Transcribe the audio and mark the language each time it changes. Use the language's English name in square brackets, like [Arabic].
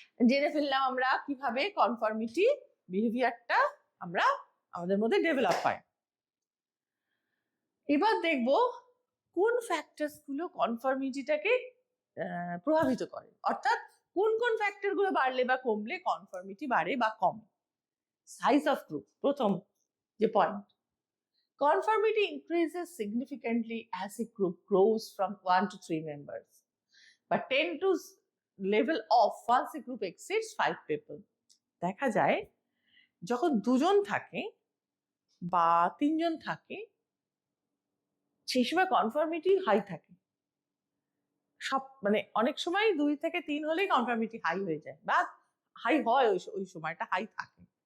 [Bangla] জেনে ফেললাম আমরা কিভাবে কনফর্মিটি বিহেভিয়ারটা আমরা আমাদের মধ্যে ডেভেলপ হয়। এবার দেখব কোন ফ্যাক্টরস গুলো কনফর্মিটিটাকে প্রভাবিত করে, অর্থাৎ কোন কোন ফ্যাক্টর গুলো বাড়লে বা কমলে কনফর্মিটি বাড়ে বা কমে। [English] size of group [Bangla] প্রথম যে point, [English] conformity increases significantly as a group grows from 1 to 3 members, but tend to level off once a group exceeds 5 people. [Bangla] দেখা যায় যখন দুজন থাকে বা তিনজন থাকে, সেই সময় কনফর্মিটি হাই থাকে। সব মানে অনেক সময় 2 থেকে 3 হলেই কনফর্মিটি হাই হয়ে যায়, বা হাই হয়, ওই সময়টা হাই থাকে।